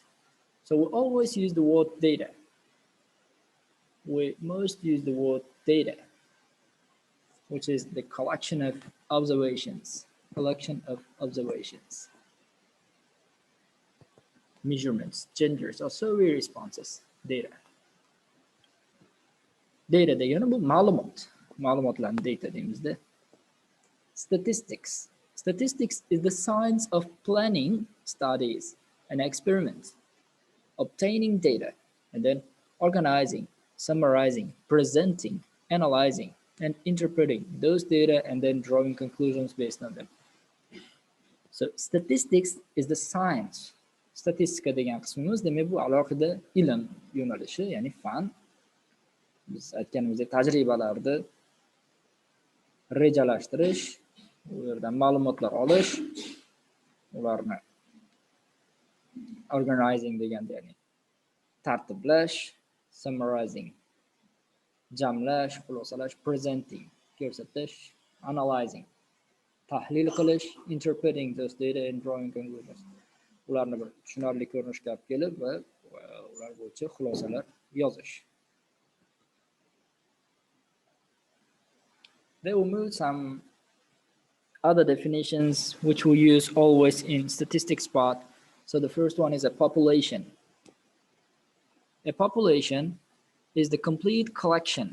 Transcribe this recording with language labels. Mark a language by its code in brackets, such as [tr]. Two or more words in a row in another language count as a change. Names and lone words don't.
[en] So we always use the word data. We most use the word data, which is the collection of observations, measurements, genders, or survey responses, data. [uz] Data degani bu ma'lumotlarni data deymizda. [en] Statistics. Statistics is the science of planning studies and experiments, obtaining data, and then organizing, summarizing, presenting, analyzing, and interpreting those data, and then drawing conclusions based on them. So statistics is the science. [uz] Statistika degan qismimiz demak bu alohida ilm yo'nalishi, ya'ni fan. Biz aytganimizdek tajribalarni rejalashtirish, u yerdan ma'lumotlar olish, ularni organizing deganda ya'ni tartiblash, summarizing jamlash, xulosalash, presenting ko'rsatish, analyzing tahlil qilish, [en] interpreting those data and drawing conclusions. [uz] Ularni bir tushunarli ko'rinishga olib kelib va ular bo'yicha xulosalar yozish. [en] There will move some other definitions which we use always in statistics part. So the first one is a population. A population is the complete collection.